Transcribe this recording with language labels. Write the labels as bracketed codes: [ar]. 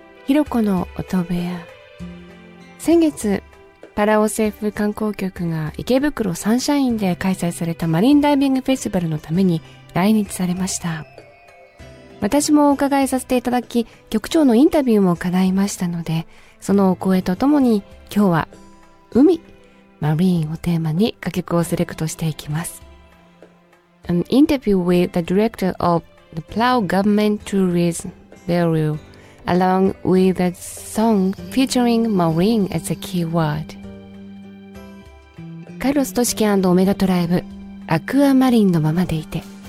[ja] ひろこの音部屋。先月パラオ政府観光局が池袋サンシャインで開催されたマリンダイビングフェスティバルのために来日されました。私もお伺いさせていただき、局長のインタビューも叶いましたので、そのお声とともに今日は海マリーンをテーマに歌曲をセレクトしていきます。 [en] An interview with the director of the Palau Government Tourism Bureau along with a song featuring marine as a keyword。 [ja] カルロス・トシキ&オメガトライブ、アクアマリンのままでいて。